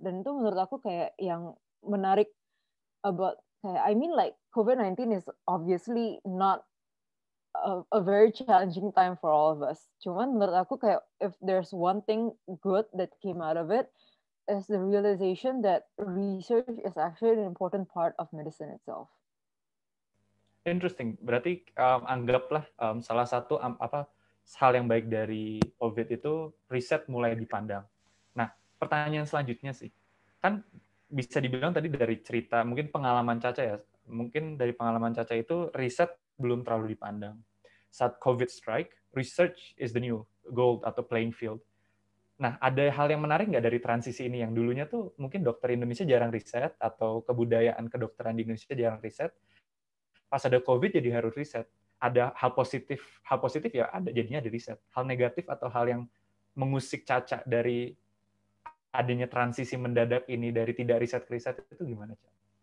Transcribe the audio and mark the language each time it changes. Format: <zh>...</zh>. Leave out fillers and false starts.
<id>Dan itu menurut aku kayak yang menarik</id> <en>about</en> <id>kayak</id> <en>I mean like COVID-19 is obviously not a very challenging time for all of us.</en> <id>Cuman menurut aku kayak</id> <en>if there's one thing good that came out of it is the realization that research is actually an important part of medicine itself. Interesting.</en> <id>Berarti anggaplah salah satu hal yang baik dari COVID itu riset mulai dipandang. Nah, pertanyaan selanjutnya sih, kan bisa dibilang tadi dari cerita, mungkin pengalaman Caca ya, mungkin dari pengalaman Caca itu riset belum terlalu dipandang. Saat</id> <en>COVID strike, research is the new gold</en> <id>atau</id> <en>playing field.</en> <id>Nah, ada hal yang menarik nggak dari transisi ini yang dulunya tuh mungkin dokter Indonesia jarang riset atau kebudayaan kedokteran di Indonesia jarang riset, pas ada COVID jadi harus riset. Ada hal positif ya ada jadinya ada riset. Hal negatif atau hal yang mengusik Caca dari adanya transisi mendadak ini dari tidak riset ke riset itu gimana, Caca?</id>